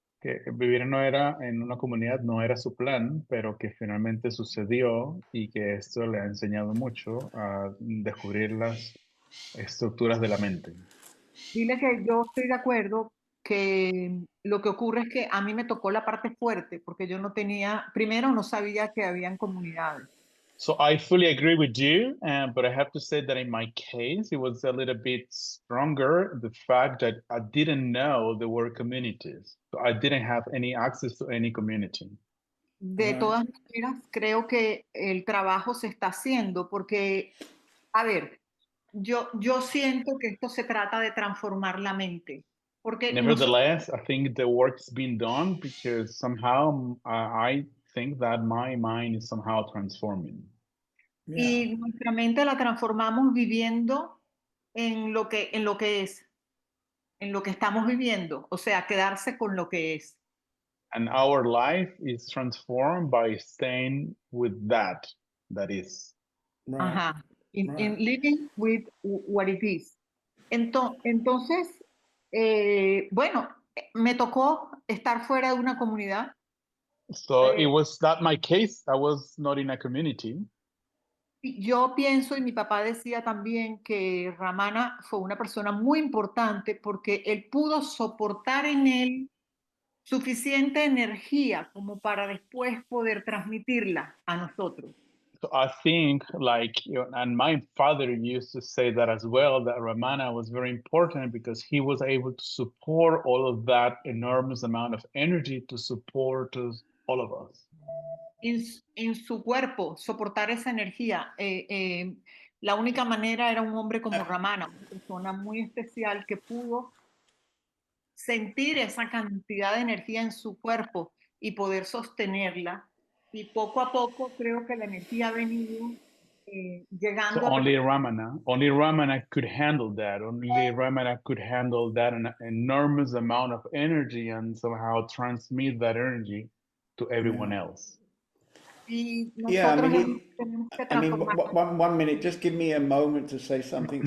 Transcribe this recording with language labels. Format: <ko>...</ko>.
<es>Que vivir en una comunidad no era su plan, pero que finalmente sucedió y que esto le ha enseñado mucho a descubrir las estructuras de la mente. Dile que yo estoy de acuerdo, que lo que ocurre es que a mí me tocó la parte fuerte, porque yo no sabía que habían comunidades.</es> <en>So I fully agree with you, but I have to say that in my case, it was a little bit stronger, the fact that I didn't know there were communities. So I didn't have any access to any community.</en> <es>De todas maneras, creo que el trabajo se está haciendo porque, a ver, yo siento que esto se trata de transformar la mente. Porque</es> <en>Nevertheless, I think the work's been done because somehow I think that my mind is somehow transforming.</en> <es>Y nuestra mente la transformamos viviendo en lo que es, en lo que estamos viviendo, o sea, quedarse con lo que es.</es> <en>And our life is transformed by staying with that is. Right. Ajá. In living with what it is.</en> <es>Entonces, bueno, me tocó estar fuera de una comunidad.</es> <en>So it was not my case. I was not in a community.</en> <es>Yo pienso, y mi papá decía también, que Ramana fue una persona muy importante porque él pudo soportar en él suficiente energía como para después poder transmitirla a nosotros.</es> <en>So I think, and my father used to say that as well, that Ramana was very important because he was able to support all of that enormous amount of energy to support all of us.</en> <es>En su cuerpo, soportar esa energía. La única manera era un hombre como Ramana, una persona muy especial que pudo sentir esa cantidad de energía en su cuerpo y poder sostenerla. Y poco a poco creo que la energía ha venido llegando.</es> <en>So only Ramana could handle that. Only Ramana could handle that an enormous amount of energy and somehow transmit that energy to everyone else. Yeah, I mean, one minute, just give me a moment to say something.</en>